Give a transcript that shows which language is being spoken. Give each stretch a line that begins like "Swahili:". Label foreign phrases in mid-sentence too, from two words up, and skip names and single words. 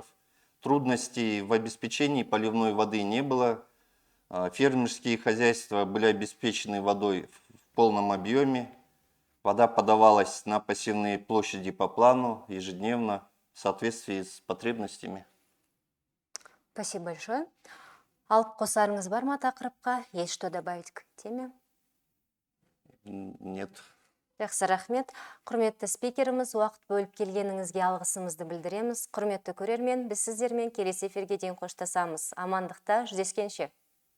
Russian: Трудностей в обеспечении поливной воды не было. Фермерские хозяйства были обеспечены водой в полном объеме. Вода подавалась на посевные площади по плану ежедневно в соответствии с потребностями. Спасибо большое.
Kazakh: Алып қосарыңыз бар ма тақырыпқа?
Russian: Есть что добавить к теме? Нет.
Kazakh: Жақсы рахмет. Құрметті спикеріміз, уақыт бөліп келгеніңізге алғысымызды білдіреміз. Құрметті көрермен, біз сіздермен келесі эфирге дейін қоштасамыз. Амандықта жүздескенше.